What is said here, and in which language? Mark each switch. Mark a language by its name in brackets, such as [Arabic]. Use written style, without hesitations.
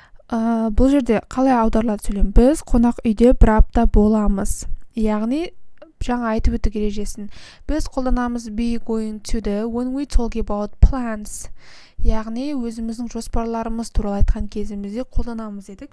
[Kazakh] Бұл жерде қалай аударылады сөйлем? Біз қонақ үйде бір апта боламыз. Яғни жаңа айтып өттік ережесін. Біз қолданамыз [English] be going to when we talk about plans. [Kazakh] Яғни өзіміздің жоспарларымыз туралы айтқан кезімізде қолданамыз едік.